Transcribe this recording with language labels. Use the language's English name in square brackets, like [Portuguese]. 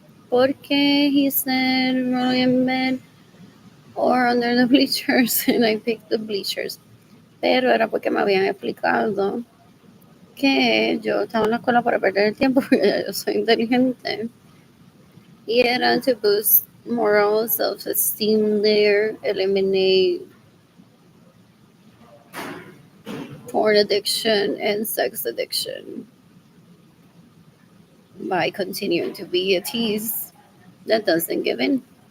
[Spanish] Porque [English] he said really in bed or under the bleachers, and I picked the bleachers. [Spanish] Pero era porque me habían explicado que yo estaba en la escuela para perder el tiempo, porque ya yo soy inteligente. Y era [English] to boost moral self-esteem there, eliminate porn addiction and sex addiction by continuing to be a tease that doesn't give in.